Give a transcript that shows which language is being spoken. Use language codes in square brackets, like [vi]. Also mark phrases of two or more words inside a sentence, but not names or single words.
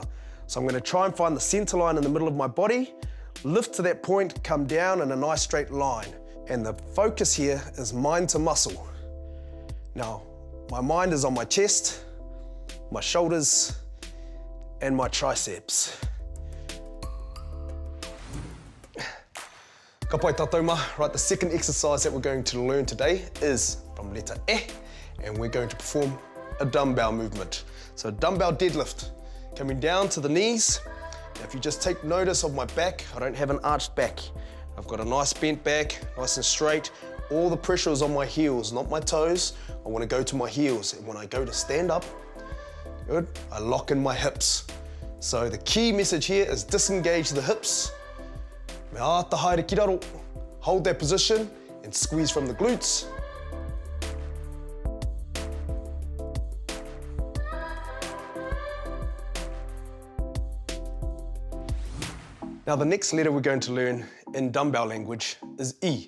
[en] So I'm gonna try and find the center line in the middle of my body, lift to that point, come down in a nice straight line. And the focus here is mind to muscle. Now, my mind is on my chest, my shoulders, and my triceps. [mi] Ka pai tātou ma. [en] Right, the second exercise that we're going to learn today is from letter E, and we're going to perform a dumbbell movement. So a dumbbell deadlift, coming down to the knees. Now if you just take notice of my back, I don't have an arched back. I've got a nice bent back, nice and straight. All the pressure is on my heels, not my toes. I want to go to my heels, and when I go to stand up, good, I lock in my hips. So the key message here is disengage the hips. [mi] Me āta haere ki raro. [en] Hold that position and squeeze from the glutes. Now the next letter we're going to learn in dumbbell language is E.